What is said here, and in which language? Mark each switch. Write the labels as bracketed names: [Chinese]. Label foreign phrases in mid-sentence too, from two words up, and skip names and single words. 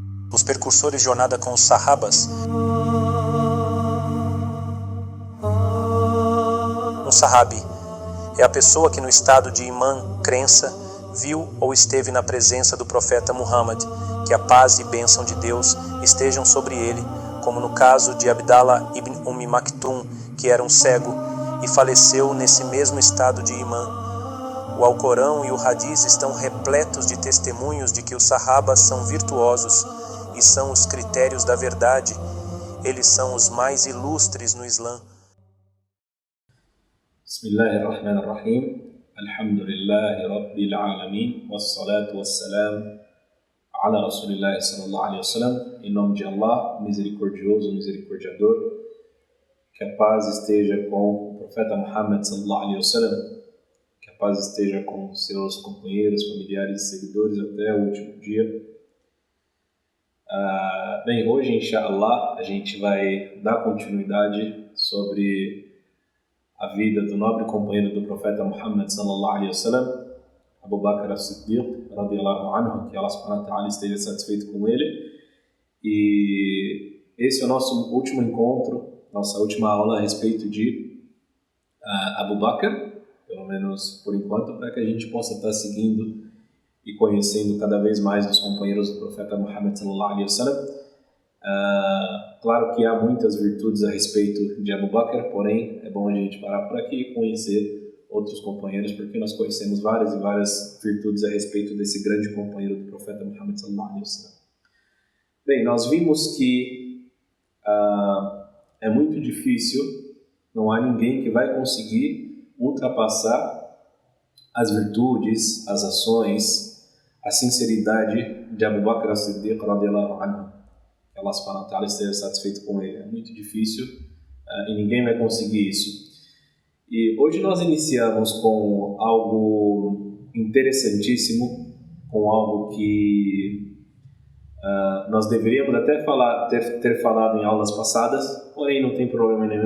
[Portuguese] os percursores de jornada com os sahabas. Um sahabi é a pessoa que no estado de imã, crença, viu ou esteve na presença do profeta Muhammad, que a paz e bênção de Deus estejam sobre ele, como no caso de Abdallah ibn Maktum, que era um cego e faleceu nesse mesmo estado de imã. O Alcorão e o Hadiz estão repletos de testemunhos de que os sahabas são virtuosos e são os critérios da verdade. Eles são os mais ilustres no Islã. [Arabic] بسم الله الرحمن الرحيم. الحمد لله رب العالمين والصلاة والسلام على رسول الله صلى الله عليه وسلم. [Portuguese] Em nome de Allah, misericordioso, misericordiador, que a paz esteja com o profeta Muhammad [Arabic] صلى الله عليه وسلم, [Portuguese] que a paz esteja com seus companheiros, familiares e seguidores até o último dia. Bem, hoje, inshallah, a gente vai dar continuidade sobre a vida do nobre companheiro do profeta Muhammad [Arabic] صلى الله عليه وسلم, [Portuguese] Abu Bakr as-Siddiq, [Arabic] رضي الله عنه, [Portuguese] que Allah [Arabic] سبحانه وتعالى [Portuguese] esteja satisfeito com ele. E esse é o nosso último encontro, nossa última aula a respeito de Abu Bakr, pelo menos por enquanto, para que a gente possa estar seguindo e conhecendo cada vez mais os companheiros do profeta Muhammad [Arabic] صلى الله عليه وسلم. [Portuguese] Claro que há muitas virtudes a respeito de Abu Bakr, porém é bom a gente parar por aqui e conhecer outros companheiros, porque nós conhecemos várias e várias virtudes a respeito desse grande companheiro do profeta Muhammad [Arabic] صلى الله عليه وسلم. [Portuguese] Bem, nós vimos que é muito difícil, não há ninguém que vai conseguir ultrapassar as virtudes, as ações, a sinceridade de Abu Bakr as-Siddiq [Arabic] رضي الله عنه. [Portuguese] Que Allah [Arabic] سبحانه وتعالى [Portuguese] esteja satisfeito com ele. É muito difícil e ninguém vai conseguir isso. E hoje nós iniciamos com algo interessantíssimo, com algo que nós deveríamos até ter falado em aulas passadas, porém não tem problema nenhum.